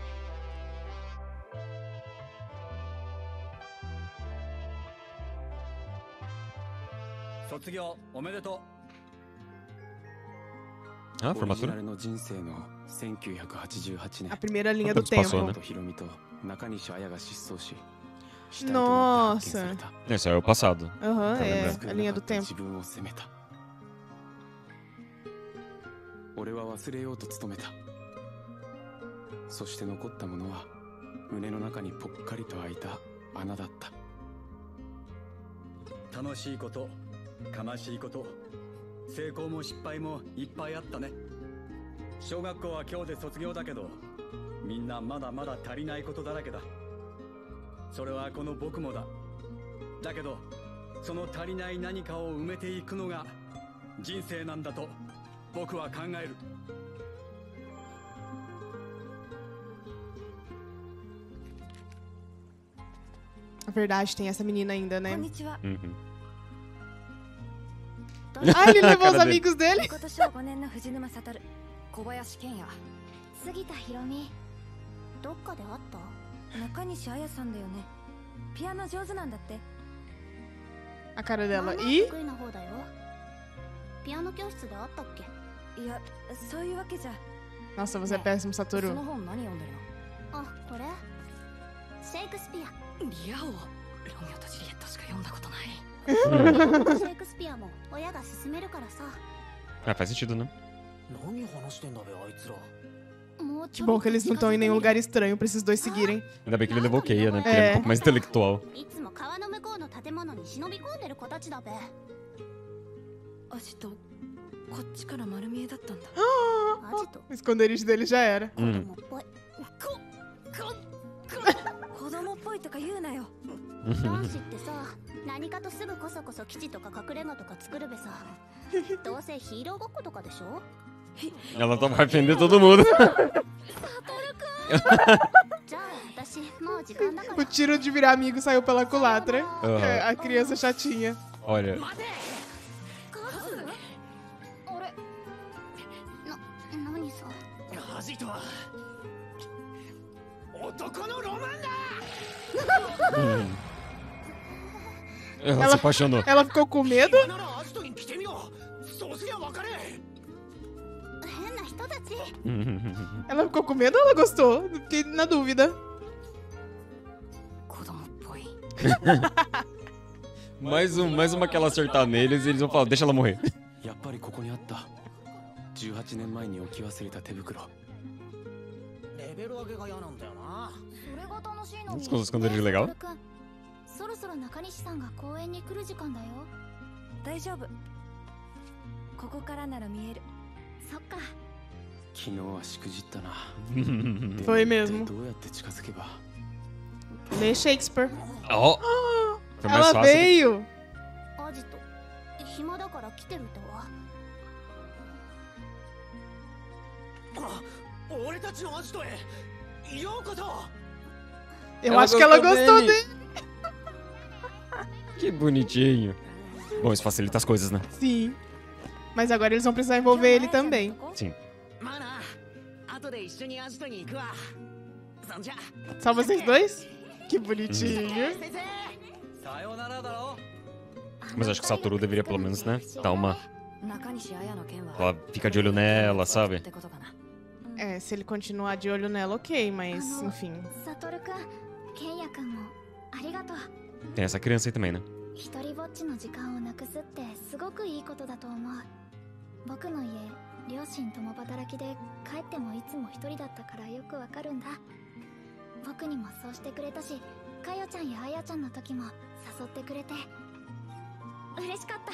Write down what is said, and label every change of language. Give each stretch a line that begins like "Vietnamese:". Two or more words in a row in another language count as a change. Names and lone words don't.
Portuguese: Ah, formatura? A primeira linha Quanto do tempo tempo. passou, né? Nossa. Esse é o passado. Aham, Tá é lembrando? a linha do tempo.
Japanese: 俺は忘れようと努めた。そして残ったものは胸の中にぽっかりと開いた穴だった。楽しいこと、悲しいこと、成功も失敗もいっぱいあったね。小学校は今日で卒業だけど、みんなまだまだ足りないことだらけだ。それはこの僕もだ。だけど、その足りない何かを埋めていくのが人生なんだと僕は考える。
Portuguese: A verdade, tem essa menina ainda, né? Uhum. Ah, ele levou os Cara dele. amigos dele?
Japanese: 今年は5年の藤沼悟、小林健也、杉田博美。どっかで会った？中西彩さんだよね。ピアノ上手なんだって。
Portuguese: A cara dela. E?
Japanese: 得意な方だよ。ピアノ教室で会ったっけ？いや、そういうわけじゃ。
Portuguese: Nossa, você é péssimo,
Japanese: そ
Portuguese: Satoru.
Japanese: の本何読んでるの？あ、これ？シェイクスピア。リア王。ロミオとジュリエットしか読んだことない。シェイクスピアも親が勧めるからさ。
Portuguese: Ah, faz sentido, né?
Japanese: 何話してんだべあいつら。
Portuguese: Que bom que eles não estão em nenhum lugar estranho pra esses dois seguirem. Ainda bem que ele levou o Keia, né? Porque ele é um pouco mais intelectual.
Japanese: いつも川の向こうの建物に忍び込んでる子たちだべ。アジト、こっちから丸見えだったんだ。アジト、
Portuguese: O esconderijo dele já era.
Japanese: 子供っぽい。子供っぽいとか言うなよ。男子ってさ、何かとすぐこそこそ基地とか隠れ家とか作るべさ。どうせヒーローごっことかでしょ？
Portuguese: Ela vai defender todo mundo.
Japanese: じゃあ私もう時間だから。
Portuguese: O tiro de virar amigo saiu pela culatra. Aham. É, a criança chatinha. Olha,
Japanese: あれ、何さ。アジトは男のロマンだ。
Portuguese: ela se apaixonou. Ela ficou com medo?
Japanese: ならアジトに来てみよう。そうすりゃ分かれ。変な人たち。
Portuguese: Ela ficou com medo ou ela gostou? Fiquei na dúvida.
Japanese: 子供っぽい。
Portuguese: mais uma que ela acertar neles e eles vão falar, deixa ela morrer.
Japanese: やっぱりここにあった。18年前に置き忘れた手袋。レベル上げが嫌なんだよな。それが楽しいのに。
Portuguese: Esconderijo legal.
Japanese: そろそろ中西さんが公園に来る時間だよ。大丈夫。ここからなら見える。そっか。昨日はしくじったな。
Portuguese: Foi mesmo.
Japanese: どうやって近づけば。
Portuguese: Lê Shakespeare. Ó, foi mais Ela fácil. veio.
Japanese: アジト、暇だから来てるとは。俺たちのアジトへようこそ。
Portuguese: Eu Ela acho que ela gostou gostou dele. dele. Que bonitinho. Bom, isso facilita as coisas, né? Sim. Mas agora eles vão precisar envolver ele também. Sim.
Japanese: まあな、後で一緒にアジトに行くわ。そんじゃ。
Portuguese: Só vocês dois? Que bonitinho.
Japanese: 先生。さよならだろ。
Portuguese: Mas acho que o Satoru deveria pelo menos, né? Dar uma.
Japanese: 中西彩の件は。
Portuguese: Ela fica de olho nela, sabe?
Japanese: ってことかな。
Portuguese: É, se ele continuar de olho nela, ok, mas enfim.
Japanese: サトルくん、ケンヤくんもありがとう。
Portuguese: Tem essa criança aí também, né?
Japanese: 一人ぼっちの時間をなくすってすごくいいことだと思う。僕の家、両親共働きで帰ってもいつも一人だったからよくわかるんだ。僕にもそうしてくれたし、 かよちゃんやあやちゃんの時も誘ってくれて嬉しかった。